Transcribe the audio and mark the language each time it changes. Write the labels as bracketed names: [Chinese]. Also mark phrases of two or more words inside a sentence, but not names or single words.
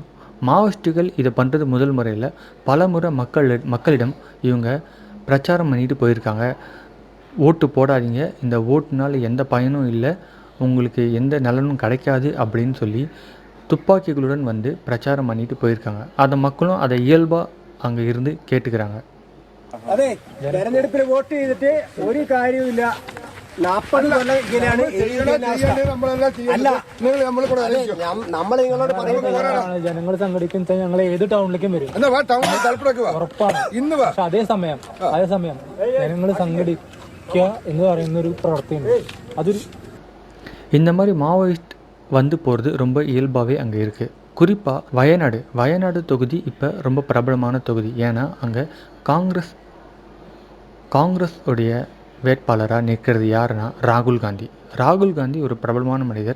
[Tamil] மாவோயிஸ்ட்டுகள் இதை பண்ணுறது முதல் முறையில் பல முறை மக்களிடம் இவங்க பிரச்சாரம் பண்ணிட்டு போயிருக்காங்க. ஓட்டு போடாதீங்க, இந்த ஓட்டுனால் எந்த பயனும் இல்லை, உங்களுக்கு எந்த நலனும் கிடைக்காது அப்படின்னு சொல்லி துப்பாக்கிகளுடன் பிரச்சாரம் பண்ணிட்டு போயிருக்காங்க. அந்த மக்களும் அதை இயல்பாக அங்கே இருந்து கேட்டுக்கிறாங்க. [Malayalam] അതെ, തെരഞ്ഞെടുപ്പിൽ വോട്ട് ചെയ്തിട്ട് ഒരു കാര്യവുമില്ല. 40 കൊല്ലം ഇങ്ങനെയാണ്. നമ്മൾ നിങ്ങളോട് ജനങ്ങൾ സംഘടിക്കും, ഞങ്ങൾ ഏത് ടൗണിലേക്കും വരും, ഉറപ്പാണ്. പക്ഷെ അതേസമയം ജനങ്ങൾ സംഘടിക്കുക എന്ന് പറയുന്നൊരു പ്രവൃത്തിയുണ്ട്. അതൊരു [Tamil] இந்த மாதிரி மாவோயிஸ்ட் போகிறது ரொம்ப இயல்பாகவே அங்கே இருக்குது. குறிப்பாக வயநாடு தொகுதி இப்போ ரொம்ப பிரபலமான தொகுதி. ஏன்னா அங்கே காங்கிரஸ் உடைய வேட்பாளராக நிற்கிறது யாருன்னா ராகுல் காந்தி ஒரு பிரபலமான மனிதர்.